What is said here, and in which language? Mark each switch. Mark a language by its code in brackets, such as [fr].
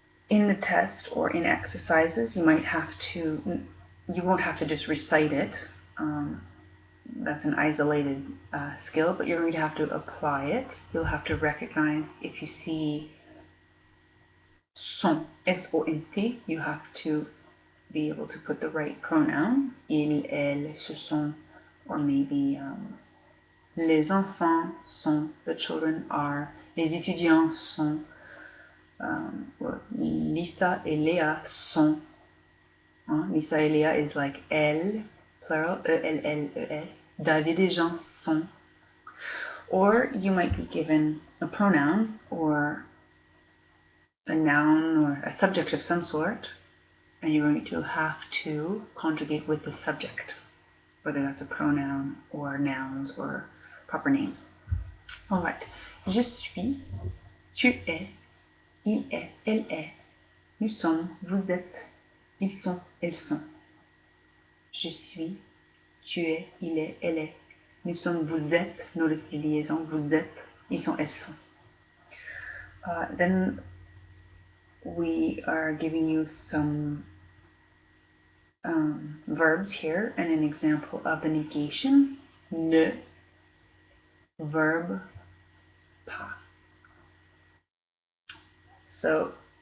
[en] In the test or in exercises, you won't have to just recite it. That's an isolated skill, but you're going to have to apply it. You'll have to recognize if you see son, S-O-N-T, you have to be able to put the right pronoun. [fr] Il, elle, ce sont, [en] or maybe [fr] les enfants sont, [en] the children are, [fr] les étudiants sont, or Lisa et Léa sont. [en] Lisa et Léa is like elle, plural, E-L-L-E-S. [fr] David et Jean sont. [en] Or you might be given a pronoun or a noun or a subject of some sort, and you're going to have to conjugate with the subject, whether that's a pronoun or nouns or proper names. Alright. [fr] Je suis, tu es, il est, elle est, nous sommes, vous êtes, ils sont, elles sont. Je suis, tu es, il est, elle est. Nous sommes, vous êtes. [en] Notice the liaison, [fr] vous êtes, ils sont, elles sont. [en] Then we are giving you some verbs here and an example of the negation. Ne, verb, pas. So